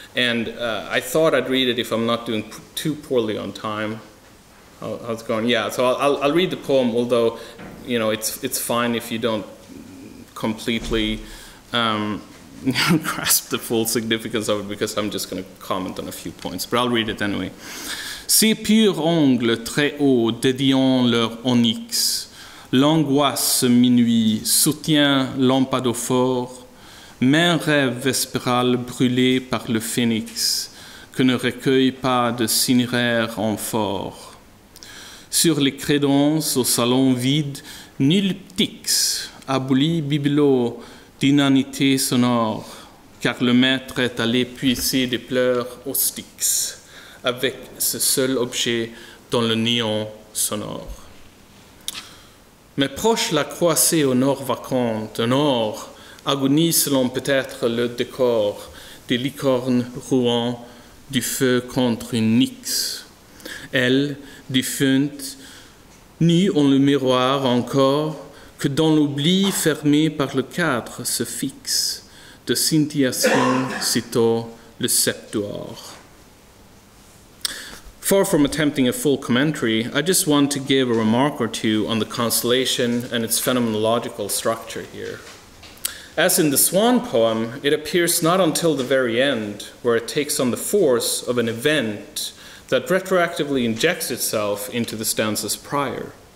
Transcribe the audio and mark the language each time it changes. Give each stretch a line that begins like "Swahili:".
English: And I thought I'd read it if I'm not doing too poorly on time. How's it going? Yeah, so I'll read the poem, although, you know, it's fine if you don't completely grasp the full significance of it, because I'm just going to comment on a few points, but I'll read it anyway.
French: Ces purs ongles très hauts dédiant leur onyx, l'angoisse minuit soutient lampadophore, main rêve vespéral brûlé par le phénix, que ne recueille pas de cinéraire amphore. Sur les crédences au salon vide, nul ptix, aboli bibelot d'inanité sonore, car le maître est allé puiser des pleurs au styx, avec ce seul objet dans le néant sonore. Mais proche la croisée au nord vacante, au nord, agonise selon peut-être le décor des licornes rouant du feu contre une nyx. Elle, défunte, nue en le miroir encore, que dans l'oubli fermé par le cadre se fixe, de scintillation sitôt le septuor.
English: Far from attempting a full commentary, I just want to give a remark or two on the constellation and its phenomenological structure here. As in the Swan poem, it appears not until the very end, where it takes on the force of an event that retroactively injects itself into the stanzas prior.